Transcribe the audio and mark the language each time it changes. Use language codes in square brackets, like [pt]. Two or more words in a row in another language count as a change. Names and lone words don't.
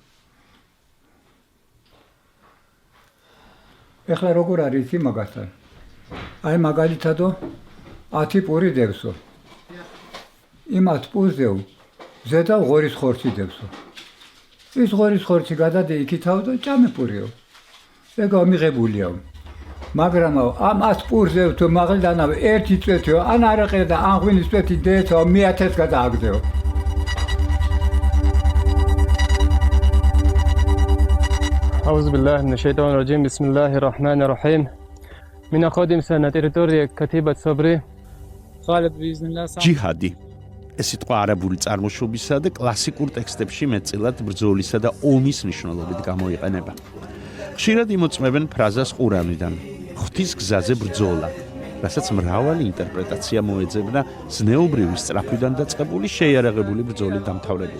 [ka] ეხლა როგორ არის იმაგასთან აი მაგალითადო 10 პური დევსო იმათ პურზეო ზედა ღორის ხორცი დევსო ის ღორის ხორცი გადადე იქითავ და ჭამე პურიო ეგა მიღებულიო მაგრამ ამ 100 პურზე თუ მაგალდანავ ერთი წვეთიო ან არაყი და ან ღვინის წვეთი დეცო 1000 გადააგდეო [ar] أعوذ بالله من الشيطان الرجيم بسم الله الرحمن الرحيم من أقدم سنة تريتوريا كتيبة صبري غالب بإذن الله [ka] ჯიჰადი ეს სიტყვა არაბული წარმოშობისა და კლასიკურ ტექსტებში მეტწილად ბრძოლისა და ომის მნიშვნელობით გამოიყენება. ხშირად იმოწმებენ ფრაზას ყურანიდან ღვთის გზაზე ბრძოლა, რასაც მრავალი ინტერპრეტაცია მოეძებნა ზნეობრივი სწრაფვიდან დაწყებული შეიარაღებული ბრძოლით დამთავრებული.